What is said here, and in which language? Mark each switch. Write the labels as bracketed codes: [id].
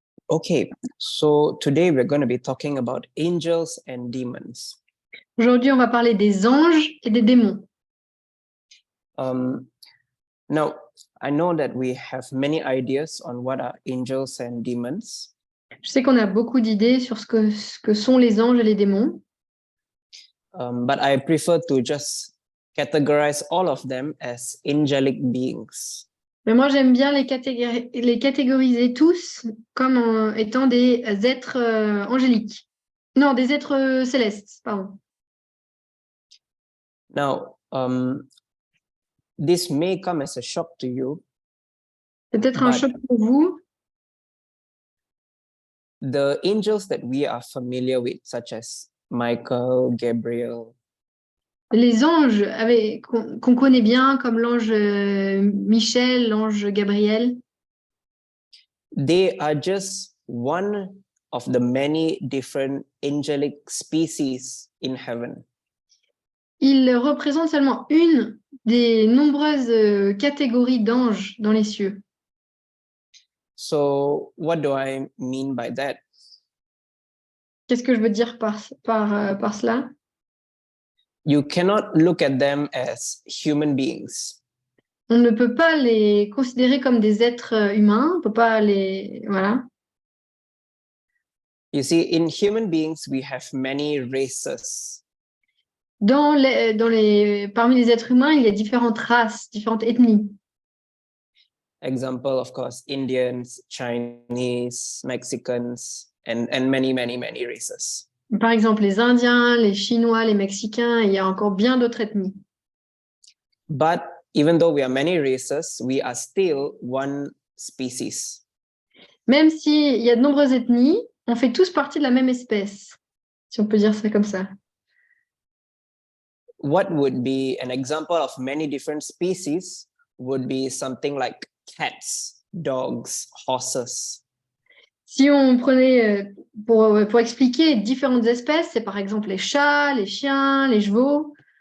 [en] Okay, so today we're going to be talking about angels and demons. [fr] Aujourd'hui, on va parler des anges et des démons. [en] Now, I know that we have many ideas on what are angels and demons. [fr] Je sais qu'on a beaucoup d'idées sur ce que sont les anges et les démons, [en] But I prefer to just categorize all of them as angelic beings. [fr] mais moi j'aime bien les catégoriser tous comme étant des êtres angéliques. Non, des êtres célestes, pardon. [en] Now, this may come as a shock to you. [fr] C'est peut-être un [en] But- [fr] choc pour vous. [en] The angels that we are familiar with, such as Michael, Gabriel, [fr] Les anges qu'on connaît bien, comme l'ange Michel, l'ange Gabriel, [en] they are just one of the many different angelic species in heaven. [fr] ils représentent seulement une des nombreuses catégories d'anges dans les cieux. [en] So what do I mean by that? [fr] Qu'est-ce que je veux dire par cela? [en] You cannot look at them as human beings. [fr] On ne peut pas les considérer comme des êtres humains, on peut pas les... Voilà. [en] You see, in human beings, we have many races. [fr] Parmi les êtres humains, il y a différentes races, différentes ethnies. [en] Example, of course, Indians, Chinese, Mexicans, and many, many, many races. [fr] Par exemple, les Indiens, les Chinois, les Mexicains, et il y a encore bien d'autres ethnies. [en] But even though we are many races, we are still one species. [fr] Même s'il y a de nombreuses ethnies, on fait tous partie de la même espèce, si on peut dire ça comme ça. [en] What would be an example of many different species would be something like cats, dogs, horses. [fr] Si on prenait, pour expliquer différentes espèces, c'est par exemple les chats, les chiens, les chevaux.